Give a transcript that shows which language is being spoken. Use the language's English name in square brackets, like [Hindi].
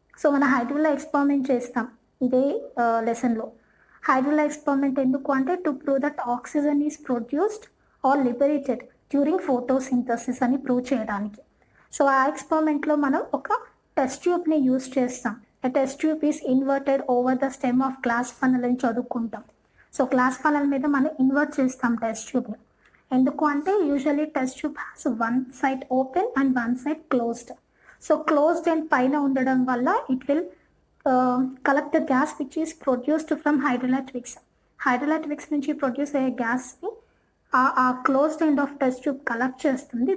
[Telugu] So మన హైడ్రోలా experiment చేస్తాం ఇదే లెసన్లో. [English] hydrilla experiment ఎందుకు అంటే to prove that oxygen is produced or liberated during photosynthesis అని [Telugu] ప్రూవ్ చేయడానికి. సో ఆ ఎక్స్పెరిమెంట్లో మనం ఒక టెస్ట్ ట్యూబ్ని యూజ్ చేస్తాం. [English] A test tube is inverted over the stem of glass funnel అని చదువుకుంటాం. [Telugu] సో గ్లాస్ ఫనల్ మీద మనం ఇన్వర్ట్ చేస్తాం టెస్ట్ ట్యూబ్ని. ఎందుకు అంటే [English] Usually test tube has one side open and one side closed. So closed and పైన ఉండడం వల్ల it will collect the gas which is produced from hydrilla twigs. [Telugu] హైడ్రోలా twigs నుంచి ప్రొడ్యూస్ అయ్యే గ్యాస్ని ఆ closed end of test tube collect చేస్తుంది.